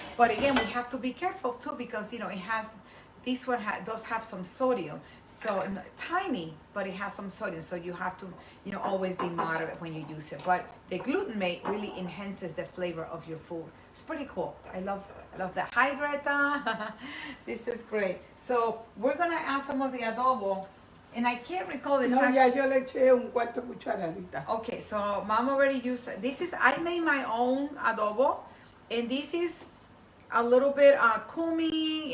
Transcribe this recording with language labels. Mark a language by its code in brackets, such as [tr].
[en] But again, we have to be careful too, because, you know, it has, this one does have some sodium, so tiny, but it has some sodium, so you have to, you know, always be moderate when you use it. But the glutamate really enhances the flavor of your food. It's pretty cool. I love that. Hi, Greta. This is great. So we're gonna add some of the adobo, and I can't recall the exact. [es] No, ya yo le eché un cuarto cucharadita. [en] Okay, so Mom already used, this is, I made my own adobo, and this is a little bit cumin.